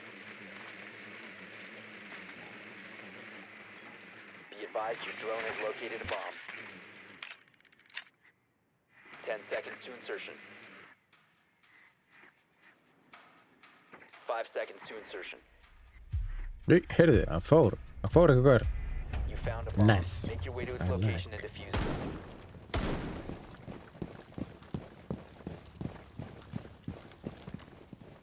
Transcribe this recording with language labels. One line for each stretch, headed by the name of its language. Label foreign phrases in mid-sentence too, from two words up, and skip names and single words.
English: Be advised your drone has located a bomb. 10 seconds to insertion. 5 seconds to insertion.
Icelandic: Heyrðu, hann fór eitthvað.
English: You found a bomb. Nice. Make your way to its I location like. and defuse it.